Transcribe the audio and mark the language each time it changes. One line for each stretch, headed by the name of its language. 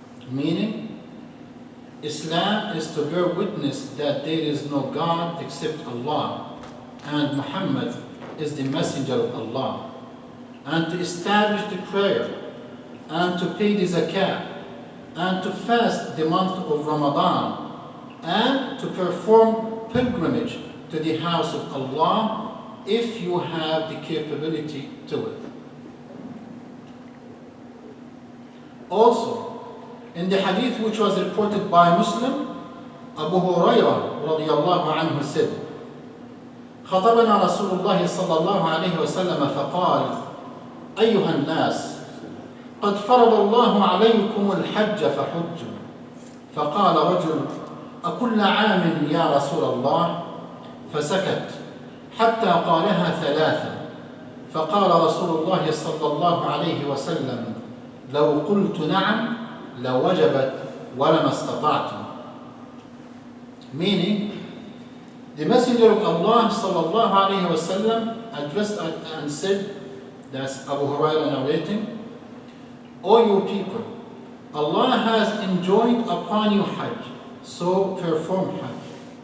English: Meaning, Islam is to bear witness that there is no God except Allah, and Muhammad is the messenger of Allah, and to establish the prayer, and to pay the zakah, and to fast the month of Ramadan, and to perform pilgrimage to the house of Allah if you have the capability to it. Also, in the hadith which was reported by Muslim, Abu Hurairah radiyallahu anhu said,
Arabic: خطبنا رسول الله صلى الله عليه وسلم فقال أيها الناس قد فرض الله عليكم الحج فحجوا فقال رجل أكل عام يا رسول الله؟ فسكت حتى قالها ثلاثة، فقال رسول الله صلى الله عليه وسلم لو قلت نعم لوجبت ولما استطعت.
English: Meaning, the Messenger of Allah sallallahu alayhi wa sallam addressed and said, that's Abu Hurairah narrating, O you people, Allah has enjoined upon you Hajj, so perform Hajj.